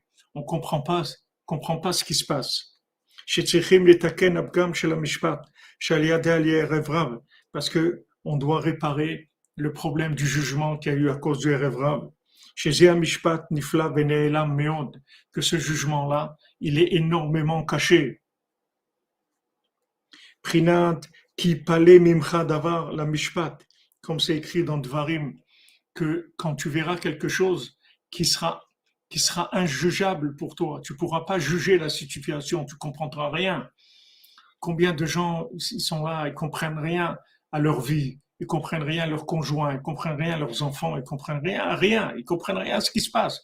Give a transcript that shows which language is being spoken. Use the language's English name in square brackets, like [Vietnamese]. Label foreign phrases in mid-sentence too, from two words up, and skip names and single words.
[French] On comprend pas ce qui se passe. Parce que on doit réparer le problème du jugement qu'il y a eu à cause du [Hebrew] ערב רב. [French] Que ce jugement-là, il est énormément caché. [Hebrew] פרינת כי יפלא ממך דבר למשפט, [French] comme c'est écrit dans Dvarim, que quand tu verras quelque chose qui sera injugeable pour toi, tu pourras pas juger la situation, tu comprendras rien. Combien de gens ils sont là, ils comprennent rien à leur vie, ils comprennent rien à leurs conjoints, ils comprennent rien à leurs enfants, ils comprennent rien à rien, ils comprennent rien à ce qui se passe.